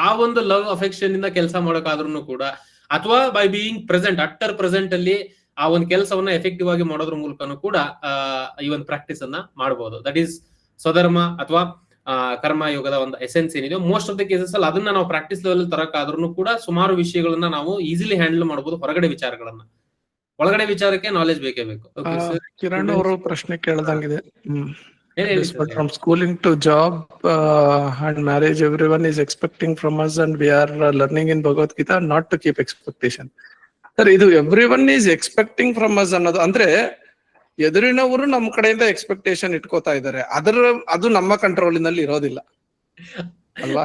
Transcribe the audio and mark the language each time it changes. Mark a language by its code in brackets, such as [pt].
[kn] ಆ ಒಂದು love affection ಇಂದ ಕೆಲಸ ಮಾಡೋಕಾದ್ರೂ ಕೂಡ, ಅಥವಾ [en] by being present, utter present [kn] ಅಲ್ಲಿ ಆ ಒಂದು ಕೆಲಸವನ್ನ ಎಫೆಕ್ಟಿವ್ ಆಗಿ ಮಾಡೋದ್ರ ಮೂಲಕನೂ ಕೂಡ ಈ ಒಂದು ಪ್ರಾಕ್ಟೀಸ್ ಅನ್ನ ಮಾಡಬಹುದು. [en] that is [kn] ಸ್ವಧರ್ಮ ಅಥವಾ ಕರ್ಮ ಯೋಗದ ಒಂದು ಎಸೆನ್ಸ್ ಏನಿದೆ. [en] most of the cases [kn] ಅಲ್ಲಿ ಅದನ್ನ ನಾವು ಪ್ರಾಕ್ಟೀಸ್ ಲೆವೆಲ್ ತರಕಾದ್ರೂ ಕೂಡ ಸುಮಾರು ವಿಷಯಗಳನ್ನ ನಾವು ಈಸಿಲಿ ಹ್ಯಾಂಡಲ್ ಮಾಡಬಹುದು. ಹೊರಗಡೆ ವಿಚಾರಗಳನ್ನ, ಒಳಗಡೆ ವಿಚಾರಕ್ಕೆ ನಾಲೆಜ್ ಬೇಕೇ ಬೇಕು. ಕಿರಣ್ ಅವರು ಪ್ರಶ್ನೆ ಕೇಳ್ದಂಗಿದೆ. [en] From schooling to job and marriage, everyone is expecting from us, and we are learning in Bhagavad Gita not to keep expectation. [kn] Sir, ಇದು [en] everyone is expecting from us [kn] ಅನ್ನೋದು ಅಂದ್ರೆ ಎದುರಿನವರು ನಮ್ಮ ಕಡೆಯಿಂದ ಎಕ್ಸ್ಪೆಕ್ಟೇಷನ್ ಇಟ್ಕೋತಾ ಇದ್ದಾರೆ. ಅದು ನಮ್ಮ ಕಂಟ್ರೋಲಿನಲ್ಲಿ ಇರೋದಿಲ್ಲ ಅಲ್ವಾ?